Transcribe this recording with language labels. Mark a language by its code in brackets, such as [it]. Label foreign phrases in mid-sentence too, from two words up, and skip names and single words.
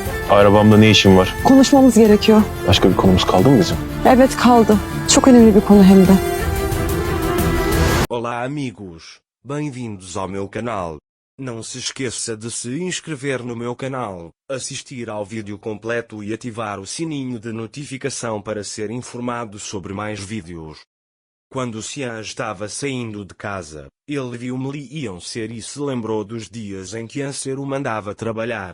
[tr] Arabamda ne işin var? Konuşmamız gerekiyor. Başka bir konumuz kaldı mı bizim? Evet kaldı. Çok önemli bir konu hem de. [pt] Olá amigos, bem-vindos ao meu canal. Não se esqueça de se inscrever no meu canal, assistir ao vídeo completo e ativar o sininho de notificação para ser informado sobre mais vídeos. Quando Xian estava saindo de casa, ele viu Meli e Anser e se lembrou dos dias em que Anser o mandava trabalhar.